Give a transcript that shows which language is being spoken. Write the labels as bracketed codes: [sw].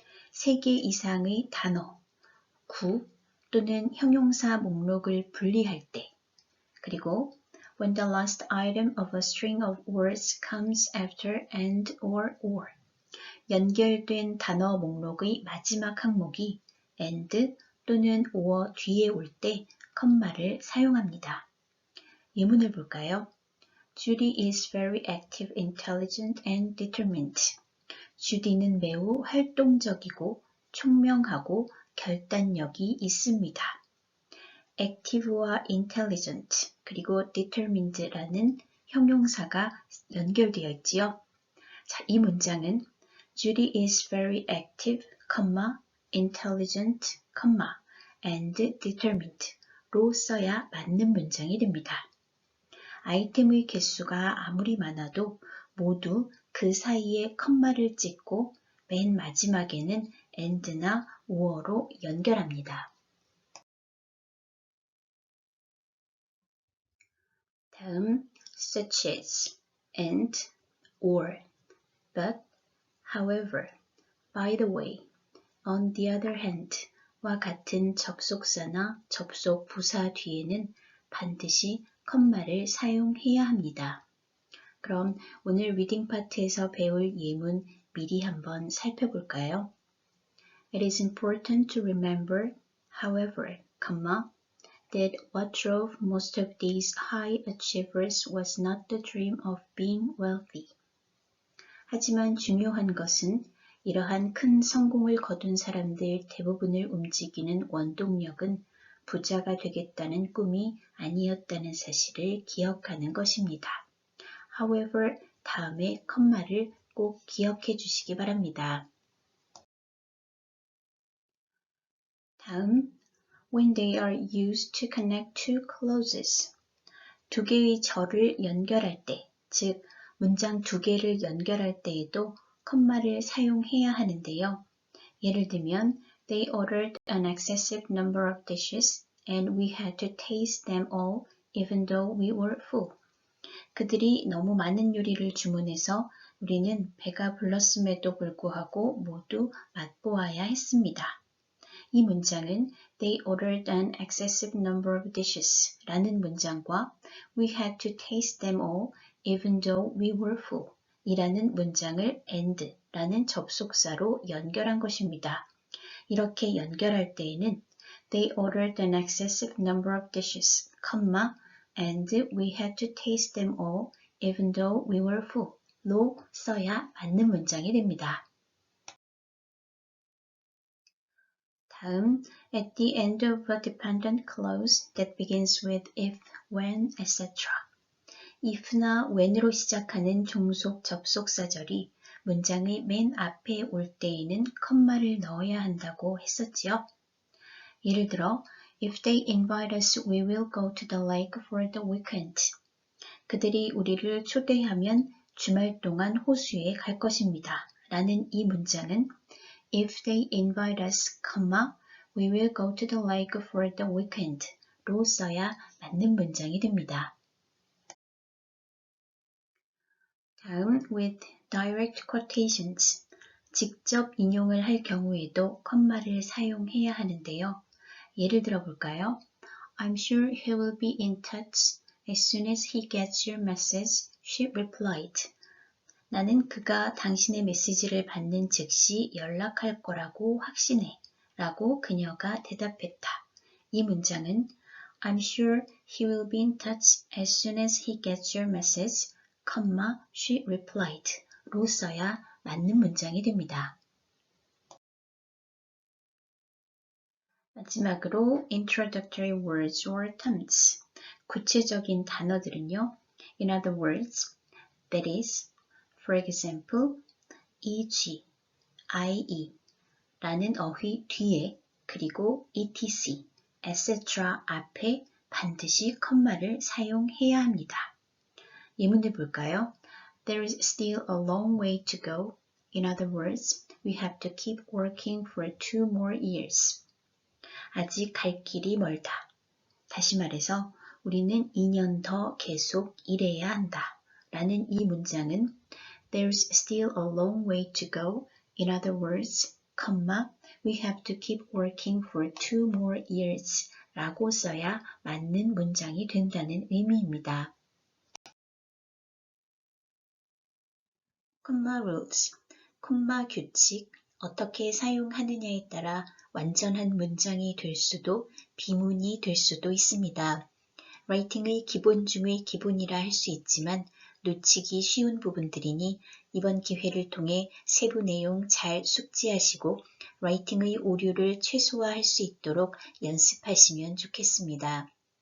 [ko] 3개 이상의 단어, 구 또는 형용사 목록을 분리할 때, 그리고 [en] when the last item of a string of words comes after and or. [ko] 연결된 단어 목록의 마지막 항목이 and 또는 or 뒤에 올 때 컴마를 사용합니다. 예문을 볼까요? [en] Judy is very active, intelligent and determined. [ko] 주디는 매우 활동적이고 총명하고 결단력이 있습니다. active와 intelligent 그리고 determined라는 형용사가 연결되어 있지요. 자, 이 문장은 [en] Judy is very active, intelligent, and determined [ko] 로 써야 맞는 문장이 됩니다. 아이템의 개수가 아무리 많아도 모두 그 사이에 컴마를 찍고 맨 마지막에는 and나 or로 연결합니다. 다음 such as, and, or, but, however, by the way, on the other hand 와 같은 접속사나 접속 부사 뒤에는 반드시 컴마를 사용해야 합니다. 그럼 오늘 리딩 파트에서 배울 예문 미리 한번 살펴볼까요? [en] It is important to remember, however, that what drove most of these high achievers was not the dream of being wealthy. [ko] 하지만 중요한 것은 이러한 큰 성공을 거둔 사람들 대부분을 움직이는 원동력은 부자가 되겠다는 꿈이 아니었다는 사실을 기억하는 것입니다. However, 다음에 컴마를 꼭 기억해 주시기 바랍니다. [en] 다음, when they are used to connect two clauses. [ko] 두 개의 절을 연결할 때, 즉 문장 두 개를 연결할 때에도 컴마를 사용해야 하는데요. 예를 들면 [en] They ordered an excessive number of dishes and we had to taste them all even though we were full. [ko] 그들이 너무 많은 요리를 주문해서 우리는 배가 불렀음에도 불구하고 모두 맛보아야 했습니다. 이 문장은 [en] They ordered an excessive number of dishes [ko] 라는 문장과 [en] We had to taste them all even though we were full [ko] 이라는 문장을 [en] and [ko] 라는 접속사로 연결한 것입니다. 이렇게 연결할 때에는 [en] They ordered an excessive number of dishes, and we had to taste them all even though we were full로 [ko] 써야 맞는 문장이 됩니다. [en] 다음, at the end of a dependent clause that begins with if, when, etc. [ko] if나 when으로 시작하는 종속 접속사절이 문장의 맨 앞에 올 때에는 컴마를 넣어야 한다고 했었지요. 예를 들어, [en] If they invite us, we will go to the lake for the weekend. [ko] 그들이 우리를 초대하면 주말 동안 호수에 갈 것입니다. 라는 이 문장은 [en] If they invite us, we will go to the lake for the weekend [ko] 로 써야 맞는 문장이 됩니다. [en] 다음, with direct quotations. [ko] 직접 인용을 할 경우에도 컴마를 사용해야 하는데요. 예를 들어 볼까요? [en] I'm sure he will be in touch as soon as he gets your message, she replied. [ko] 나는 그가 당신의 메시지를 받는 즉시 연락할 거라고 확신해 라고 그녀가 대답했다. 이 문장은 [en] I'm sure he will be in touch as soon as he gets your message, she replied [ko] 로 써야 맞는 문장이 됩니다. 마지막으로 [en] introductory words or terms. [ko] 구체적인 단어들은요. [en] In other words, that is, for example, e.g., i.e. [ko] 라는 어휘 뒤에 그리고 etc, etc 앞에 반드시 컴마를 사용해야 합니다. 예문을 볼까요? [en] There is still a long way to go. In other words, we have to keep working for 2 more years. [ko] 아직 갈 길이 멀다. 다시 말해서 우리는 2년 더 계속 일해야 한다. 라는 이 문장은 [en] There's still a long way to go. In other words, we have to keep working for 2 more years [ko] 라고 써야 맞는 문장이 된다는 의미입니다. 콤마 rules, 콤마 규칙, 어떻게 사용하느냐에 따라 완전한 문장이 될 수도 비문이 될 수도 있습니다. 라이팅의 기본 중의 기본이라 할 수 있지만 놓치기 쉬운 부분들이니 이번 기회를 통해 세부 내용 잘 숙지하시고 라이팅의 오류를 최소화할 수 있도록 연습하시면 좋겠습니다.